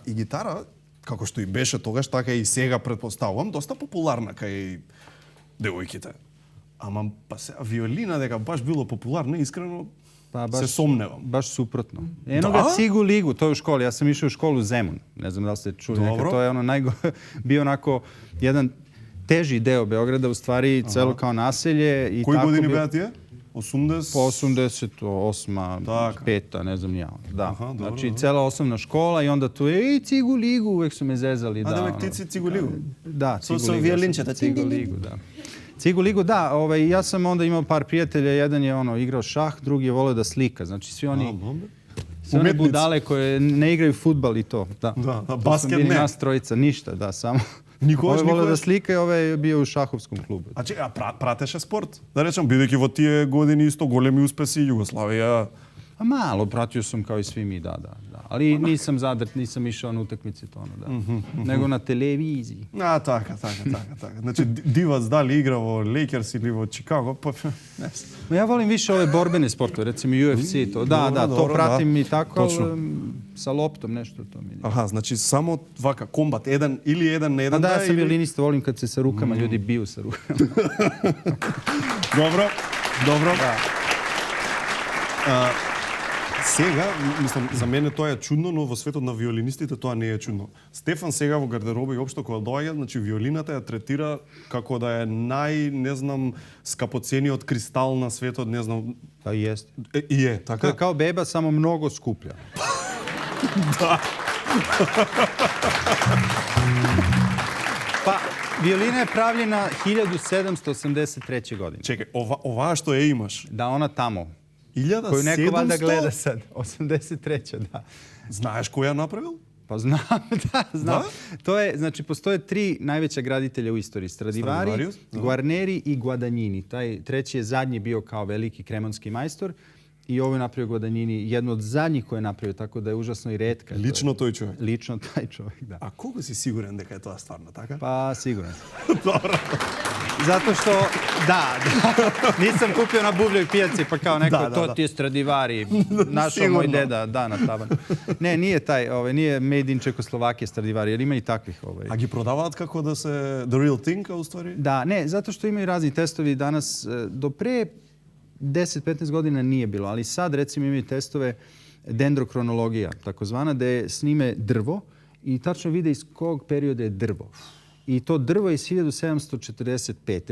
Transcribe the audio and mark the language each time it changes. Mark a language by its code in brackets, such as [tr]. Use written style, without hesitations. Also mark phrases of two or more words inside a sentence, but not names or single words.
[mk] И гитара, како што и беше тогаш, така и сега претпоставувам, доста популарна кај девојките. Ама па се виолина дека баш било популарно, искрено се сомневам. Баш супротно. [sr] Ено га Цигу Лигу, тој у школи, јас сам ишao у школу Земун. [mk] Не знам дали сте чули нека, тоа е [sr] ono bio onako jedan teži deo Beograda, u stvari celo kao naselje. I [mk] кои години беа тие? 80? [sr] Po 88, 5, ne znam ja. Da. Znači, cela osnovna škola i onda tu je Cigu Ligu, uvek su me zezali. A da uvek ti si Cigu Ligu? Da, Cigu Ligu. Su violinčeta. Cigu Ligu, da. Cigu Ligu, da. Ja sam onda imao par prijatelja, jedan je igrao šah, drugi je voleo da slika. Znači, svi oni... Sve one budale koje ne igraju fudbal i to. Da, basket ne. Bili nas trojica, ništa, da, samo... Ove voleo da slika i ove je bio u šahovskom klubu. [mk] A pratеше спорт? Да речем, бидејќи во тие години исто големи успеси Југославија. [sr] A malo, pratio sam kao i svi mi, da. Ali nisam zadrt, nisam išao na utakmice to, da. Nego na televiziji. [mk] Така. Значи, Дивац дали игра во Лейкерс или во Чикаго, па не знам. [sr] Ja volim više ove borbene sportove, recimo UFC i to. Da, to pratim i tako, sa loptom nešto to mi. Aha, znači samo vaka, kombat, jedan na jedan. Da, ja sam violinista, volim kad se sa rukama ljudi biju sa rukama. Dobro. [mk] Сега, мислам, за мене тоа е чудно, но во светот на виолинистите тоа не е чудно. Стефан сега во гардероба и општо кога доаѓа, значи виолината ја третира како да е не знам, скапоцениот кристал на светот, не знам. [sr] Па јесте. [mk] И е, така? Тоа е као беба, само многу скуплja. Да. [sr] Pa, violina je pravljena 1783. godine. Čekaj, ova što je imaš? Da, ona tamo. 1700? Koju neko valjda gleda sad. 83. da. [mk] Знаеш кој ја направил? [sr] Pa znam. To je, znači, postoje 3 najveća graditelja u istoriji. Stradivari, Guarneri i Guadagnini. Taj treći je zadnji bio kao veliki kremonski majstor. I ovo je napravio Guadagnini, jedno od zadnjih koje je napravio, tako da je užasno i retka. [mk] Lično toј човек? [sr] Lično taj čovjek, da. A koliko si siguran [mk] дека je тоа [sr] stvarno, така? Pa siguran sam. Dobro. Zato što, da, nisam kupio na buvljoj pijaci pa kao neko, to ti je Stradivari, našao moj deda, da, na taban. Ne, nije taj, nije [en] made in [sr] Čekoslovakije Stradivari, jer ima i takvih. [mk] A gi prodavaат како да се [en] the real thing, [sr] u stvari? Da, ne, zato što imaju razni testovi danas, do pre 10-15 godina nije bilo, ali sad recimo imaju testove dendrokronologija, takozvana, gde snime drvo i tačno vide iz kog perioda je drvo. I to drvo je iz 1745.